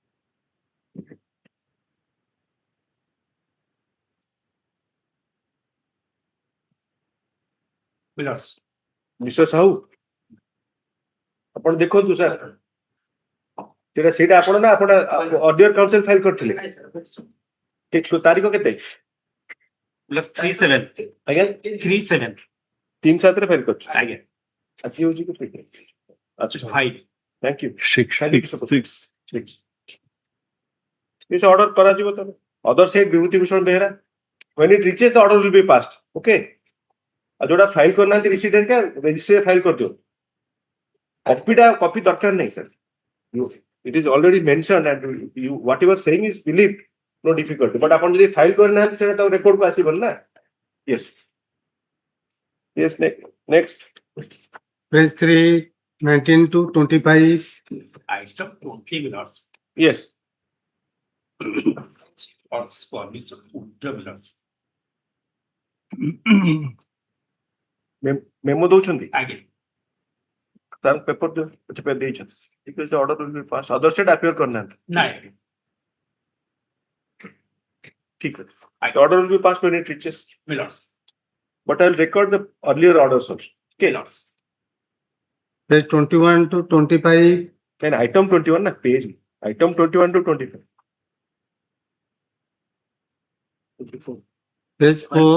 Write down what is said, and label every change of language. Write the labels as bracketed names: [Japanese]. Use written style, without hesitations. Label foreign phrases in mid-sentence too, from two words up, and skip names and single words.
[Odia] ମିଷ୍ଟର ସାହୁ ଆପଣ ଦେଖନ୍ତୁ ସାର୍, ସେଇଟା ଆପଣ ନା ଆପଣ ଅଡିଓର କାଉନସିଲ ଫାଇଲ କରିଥିଲେ, ତାରିଖ କେତେ? +37 ଆଜ୍ଞା 37 3/7 ରେ ଫାଇଲ କରିଛୁ। ଆଜ୍ଞା ଆଜି ହଉଛି କେତେ? ଆଚ୍ଛା 5 [English] thank you. 6. This order [Odia] କରାଯିବ ତମେ। [English] Other side ବିଭୂତି ଭୂଷଣ ବେହେରା, when it reaches the order will be passed, okay? [Odia] ଆଉ ଯୋଉଟା ଫାଇଲ କରିନାହାନ୍ତି ରିସିଡେଣ୍ଟ କା ରେଜିଷ୍ଟ୍ରି ଫାଇଲ କରିଦିଅ। କପି ଦରକାର ନାହିଁ ସାର୍। [English] It is already mentioned and you whatever saying is believed, no difficulty. [Odia] But ଆପଣ ଯଦି ଫାଇଲ କରିନାହାନ୍ତି ସେଟା ତ ରେକର୍ଡ କୁ ଆସିବନି ନା। [English] Yes. Yes, next. Page 3, 19 to 25. item 20 minutes Yes. or for Mr. Millers. [Odia] ମେମୋ ଦଉଛନ୍ତି ଆଜ୍ଞା ତାର ପେପର ଦିଅ, କିଛି ପେ ଦେଇଛନ୍ତି। ଠିକ ଅଛି, [English] order will be pass. other side appear କରିନାହାନ୍ତି। [Odia] ନାଇଁ ଠିକ ଅଛି, [English] order will be pass when it reaches. Millers. But I'll record the earlier orders also. Okay. Millers. Page 21 to 25. Then item 21 na page. Item 21 to 25. 24. Page 4.